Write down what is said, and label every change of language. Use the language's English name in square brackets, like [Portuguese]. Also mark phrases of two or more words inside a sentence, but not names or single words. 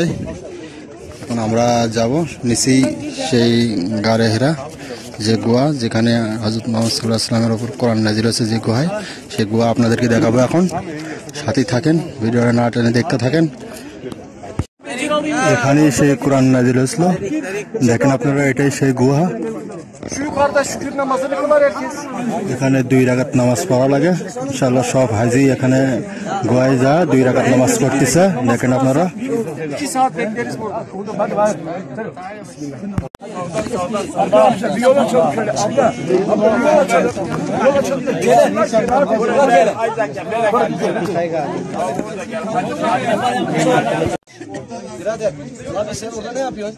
[Bangla] এখন আমরা যাব নিচেই সেই গারে হেরা, যে গুহা, যেখানে হযরত মুহাম্মদ [Arabic] صلى الله عليه وسلم [Bangla] উপর কোরআন নাজিল হয়েছে, যে গুহায়, সেই গুহা আপনাদেরকে দেখাবো। এখন সাথেই থাকেন, ভিডিওটা না টেনে দেখতে থাকেন। এখানেই সেই কোরআন নাজিল হয়েছিল, দেখেন আপনারা, এটাই সেই গুহা। [Turkish] Şu yukarıda şükür namazını kılar herkes. [Bangla] এখানে 2 রাকাত নামাজ পড়া লাগে ইনশাআল্লাহ সব হাজি এখানে গোয়ায় যা 2 রাকাত নামাজ পড়তেছে দেখেন আপনারা [Turkish] 2 saat bekleriz burada. Hadi hadi. Bir yol açalım şöyle. Abla bir yol açalım. Yol açalım. Birader, abi sen orada ne yapıyorsun?